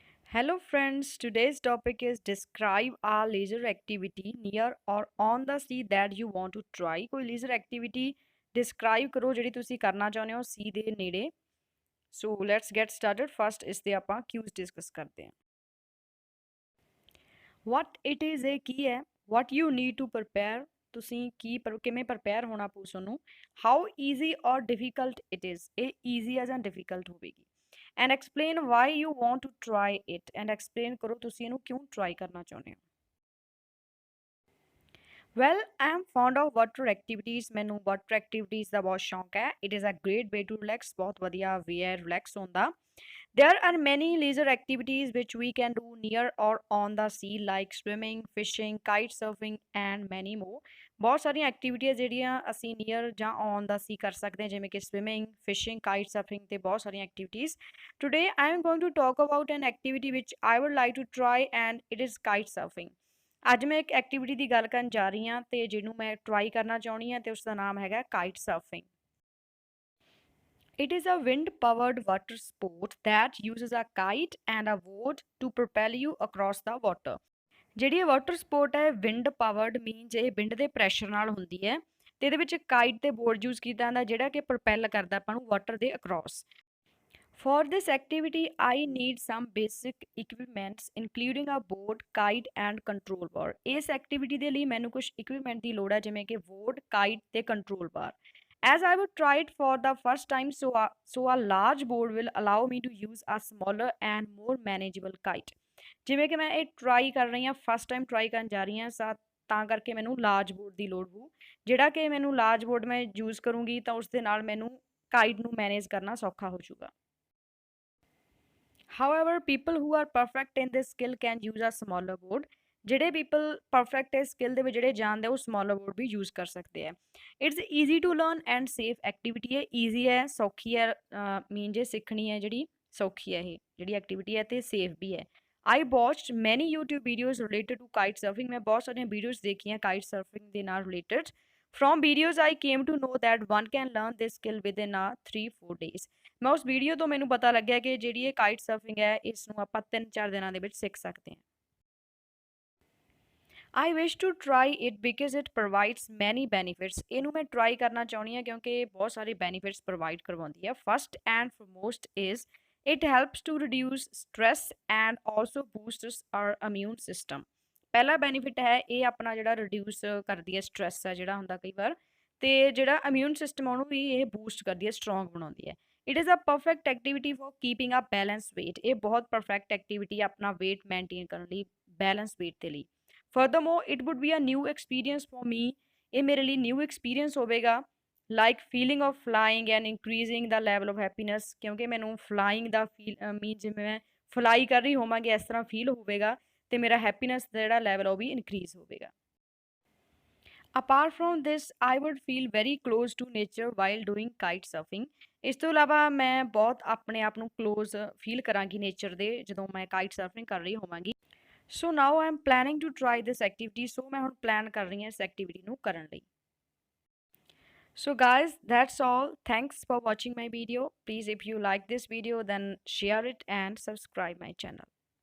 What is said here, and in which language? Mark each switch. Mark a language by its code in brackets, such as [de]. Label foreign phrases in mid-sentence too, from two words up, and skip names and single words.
[en] Hello friends, today's topic is describe a leisure activity near or on the sea that you want to try। [pa] कोई [en] leisure activity describe [pa] करो ਜਿਹੜੀ ਤੁਸੀਂ ਕਰਨਾ ਚਾਹੁੰਦੇ ਹੋ sea ਦੇ ਨੇੜੇ। [en] So let's get started। First [pa] ਇਸ ਤੇ ਆਪਾਂ [en] cues discuss [pa] ਕਰਦੇ ਹਾਂ। [en] What it is [pa] ਇਹ ਕੀ ਹੈ? [en] What you need to prepare [pa] ਤੁਸੀਂ ਕਿਵੇਂ prepare ਹੋਣਾ ਪਊ ਤੁਹਾਨੂੰ। [en] How easy or difficult it is [pa] ਇਹ easy ਹੈ ਜਾਂ difficult ਹੋਵੇਗੀ। [en] And explain why you want to try it and explain [pa] ਕਰੋ ਤੁਸੀਂ ਇਹਨੂੰ ਕਿਉਂ [en] try [pa] ਕਰਨਾ ਚਾਹੁੰਦੇ ਹੋ। [en] Well, I am fond of water activities। [pa] ਮੈਨੂੰ [en] water activities [pa] ਦਾ ਬਹੁਤ ਸ਼ੌਂਕ ਹੈ। [en] It is a great way to relax। [pa] ਬਹੁਤ ਵਧੀਆ way ਹੈ relax ਹੋਣ ਦਾ। [en] There are many leisure activities which we can do near or on the sea like swimming, fishing, kite surfing and many more। [pa] ਬਹੁਤ ਸਾਰੀਆਂ ਐਕਟੀਵਿਟੀਆਂ ਜਿਹੜੀਆਂ ਅਸੀਂ ਨੀਅਰ ਜਾਂ [en] on the sea [pa] ਕਰ ਸਕਦੇ ਹਾਂ ਜਿਵੇਂ ਕਿ ਸਵਿਮਿੰਗ, ਫਿਸ਼ਿੰਗ, [en] kite surfing [pa] ਤੇ ਬਹੁਤ ਸਾਰੀਆਂ ਐਕਟੀਵਿਟੀਜ਼। [en] today I am going to talk about an activity which I would like to try and it is kite surfing. [pa] ਅੱਜ ਮੈਂ ਇੱਕ ਐਕਟੀਵਿਟੀ ਦੀ ਗੱਲ ਕਰਨ ਜਾ ਰਹੀ ਹਾਂ ਤੇ ਜਿਹਨੂੰ ਮੈਂ ਟਰਾਈ ਕਰਨਾ ਚਾਹੁੰਦੀ ਹਾਂ ਤੇ ਉਸ ਦਾ ਨਾਮ ਹੈਗਾ [en] kite surfing. It is a wind-powered water sport that uses a kite and a boat to propel you across the water। [pa] ਜਿਹੜੀ ਇਹ [en] water sport [pa] ਹੈ [en] wind powered means [pa] ਇਹ ਵਿੰਡ ਦੇ ਪ੍ਰੈਸ਼ਰ ਨਾਲ ਹੁੰਦੀ ਹੈ ਤੇ ਇਹਦੇ ਵਿੱਚ ਕਾਈਟ ਤੇ ਬੋਰਡ ਯੂਜ਼ ਕੀਤਾ ਜਾਂਦਾ ਜਿਹੜਾ ਕਿ ਪ੍ਰੋਪੈਲ ਕਰਦਾ ਆਪਾਂ ਨੂੰ ਵਾਟਰ ਦੇ ਅਕ੍ਰੋਸ। [en] For this activity, I need some basic equipments including a board, kite and control bar। [pa] ਇਸ ਐਕਟੀਵਿਟੀ ਦੇ ਲਈ ਮੈਨੂੰ ਕੁਝ ਇਕਵਿਪਮੈਂਟ ਦੀ ਲੋੜ ਹੈ ਜਿਵੇਂ ਕਿ ਬੋਰਡ, ਕਾਈਟ ਤੇ [en] control bar. As I would try it for the first time, so a large board will allow me to use a smaller and more manageable kite। [pa] ਜਿਵੇਂ ਕਿ ਮੈਂ ਇਹ ਟਰਾਈ ਕਰ ਰਹੀ ਹਾਂ [en] first time try [pa] ਕਰਨ ਜਾ ਰਹੀ ਹਾਂ ਤਾਂ ਕਰਕੇ ਮੈਨੂੰ [en] large board [pa] ਦੀ ਲੋੜ ਪਊ ਜਿਹੜਾ ਕਿ ਮੈਨੂੰ [en] large board [pa] ਮੈਂ ਯੂਜ਼ ਕਰੂੰਗੀ ਤਾਂ ਉਸ ਦੇ ਨਾਲ ਮੈਨੂੰ ਕਾਈਟ ਨੂੰ ਮੈਨੇਜ ਕਰਨਾ ਸੌਖਾ ਹੋ ਜਾਊਗਾ। [en] However, people who are perfect in this skill can use a smaller board। [pa] ਜਿਹੜੇ [en] people perfect [pa] ਹੈ ਸਕਿੱਲ ਦੇ ਵਿੱਚ ਜਿਹੜੇ ਜਾਣਦੇ ਉਹ [en] smaller board [pa] ਵੀ ਯੂਜ਼ ਕਰ ਸਕਦੇ ਆ। [en] it's easy to learn and safe activity ਹੈ। [pa] ਈਜ਼ੀ ਹੈ, ਸੌਖੀ ਹੈ, ਮੀਨ ਜੇ ਸਿੱਖਣੀ ਹੈ ਜਿਹੜੀ ਸੌਖੀ ਹੈ ਇਹ ਜਿਹੜੀ ਐਕਟੀਵਿਟੀ ਹੈ ਤੇ ਸੇਫ ਵੀ ਹੈ। [en] I watched many YouTube videos related to kite surfing. [pa] ਮੈਂ ਬਹੁਤ ਸਾਰੀਆਂ ਵੀਡੀਓਜ਼ ਦੇਖੀਆਂ [en] kite surfing [pa] ਦੇ ਨਾਲ ਰਿਲੇਟਡ। [en] from videos I came to know that one can learn this skill within a 3-4 days। [pa] ਮੈਂ ਉਸ ਵੀਡੀਓ ਤੋਂ ਮੈਨੂੰ ਪਤਾ ਲੱਗਿਆ ਕਿ ਜਿਹੜੀ ਇਹ [en] kite surfing [pa] ਹੈ ਇਸ ਨੂੰ ਆਪਾਂ 3-4 ਦਿਨਾਂ ਦੇ ਵਿੱਚ ਸਿੱਖ ਸਕਦੇ ਹਾਂ। [en] I wish to try it because it provides many benefits। [pa] ਇਹਨੂੰ ਮੈਂ ਟਰਾਈ ਕਰਨਾ ਚਾਹੁੰਦੀ ਹਾਂ ਕਿਉਂਕਿ ਇਹ ਬਹੁਤ ਸਾਰੇ [en] benefits provide [pa] ਕਰਵਾਉਂਦੀ ਹੈ। [en] first and foremost is it helps to reduce stress and also boosts our immune system। [pa] ਪਹਿਲਾ ਬੈਨੀਫਿਟ ਹੈ ਇਹ ਆਪਣਾ ਜਿਹੜਾ ਰਿਡਿਊਸ ਕਰਦੀ ਹੈ ਸਟ੍ਰੈਸ ਹੈ ਜਿਹੜਾ ਹੁੰਦਾ ਕਈ ਵਾਰ ਤੇ ਜਿਹੜਾ [en] immune system [pa] ਉਹਨੂੰ ਵੀ ਇਹ ਬੂਸਟ ਕਰਦੀ ਹੈ ਸਟਰੋਂਗ ਬਣਾਉਂਦੀ ਹੈ। [en] it is a perfect activity for keeping a balance weight. [pa] ਇਹ ਬਹੁਤ [en] perfect activity [pa] ਹੈ ਆਪਣਾ weight ਮੇਨਟੇਨ ਕਰਨ ਲਈ [en] balance weight [pa] ਦੇ ਲਈ। [en] Furthermore, it would be a new experience for me। [pa] ਇਹ ਮੇਰੇ ਲਈ [en] new experience [pa] ਹੋਵੇਗਾ [en] like feeling of flying and increasing the level of happiness [pa] ਕਿਉਂਕਿ ਮੈਨੂੰ ਫਲਾਈਂਗ ਦਾ ਫੀਲ ਮੀਨ ਜਿਵੇਂ ਮੈਂ ਫਲਾਈ ਕਰ ਰਹੀ ਹੋਵਾਂਗੀ ਇਸ ਤਰ੍ਹਾਂ ਫੀਲ ਹੋਵੇਗਾ ਤੇ ਮੇਰਾ ਹੈਪੀਨੈਸ ਦਾ ਜਿਹੜਾ ਲੈਵਲ ਉਹ ਵੀ ਇਨਕਰੀਜ਼ ਹੋਵੇਗਾ। [en] apart from this I would feel very close to nature while doing kite surfing. [pa] ਇਸ ਤੋਂ ਇਲਾਵਾ ਮੈਂ ਬਹੁਤ ਆਪਣੇ ਆਪ ਨੂੰ ਕਲੋਜ਼ ਫੀਲ ਕਰਾਂਗੀ ਨੇਚਰ ਦੇ ਜਦੋਂ ਮੈਂ [en] kite surfing [pa] ਕਰ ਰਹੀ ਹੋਵਾਂਗੀ। [en] so now I am planning to try this activity. [pa] ਸੋ ਮੈਂ ਹੁਣ ਪਲਾਨ ਕਰ ਰਹੀ ਹਾਂ ਇਸ ਐਕਟੀਵਿਟੀ ਨੂੰ ਕਰਨ ਲਈ। [en] So guys, that's all। Thanks for watching my video। Please if you like this video then share it and subscribe my channel।